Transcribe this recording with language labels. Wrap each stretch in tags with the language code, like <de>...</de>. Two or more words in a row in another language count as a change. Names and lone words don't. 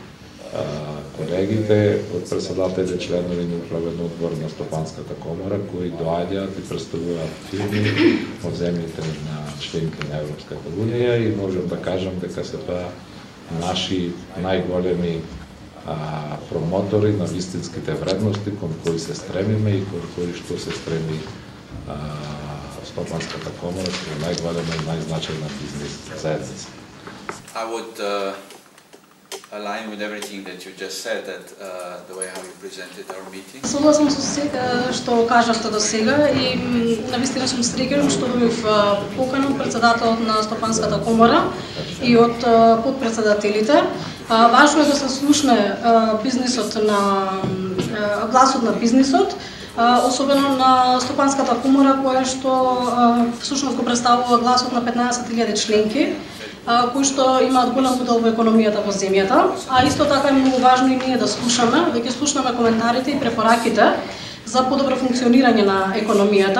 <mk>колегите од председатели, членови на управен одбор на Стопанската комора, кои доаѓаат и представуваат фирми од земјите на членки на Европската унија и можам да кажам дека се тоа наши најголеми промотори на вистинските вредности кон кои се стремиме и кон кои што се стреми Стопанската комора, која е најголема и најзначајна бизнес заедница.</mk> <en>I would align with everything that you just said, that the way how you presented our meeting.</en> <mk>Согласен со сето што кажавте до сега и навистина сум среќен што добив покана од председателот на Стопанската комора и од подпредседателите. Важно е да се слушне бизнисот на гласот на бизнисот, особено на Стопанската комора, која што всушност го представува гласот на 15.000 членки, кои што имаат голем удел во економијата во земјата, а исто така е многу важно и ние да слушаме, да ги слушнеме коментарите и препораките за подобро функционирање на економијата.</mk>